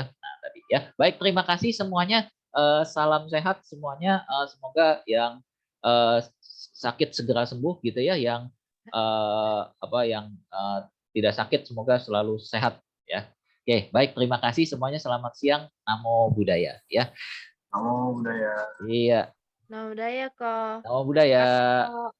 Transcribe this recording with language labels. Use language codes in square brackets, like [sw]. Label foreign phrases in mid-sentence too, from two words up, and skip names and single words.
[id] Nah, tadi ya. Baik, terima kasih semuanya. Salam sehat semuanya. Semoga yang sakit segera sembuh gitu ya. Yang tidak sakit semoga selalu sehat ya. Oke, baik, terima kasih semuanya. Selamat siang. [pi] Namo Buddhaya ya. Namo Buddhaya. [id] Iya, Nah, udah ya, Kak. [pi] Namo Buddhaya. [id] Makasih, Kak.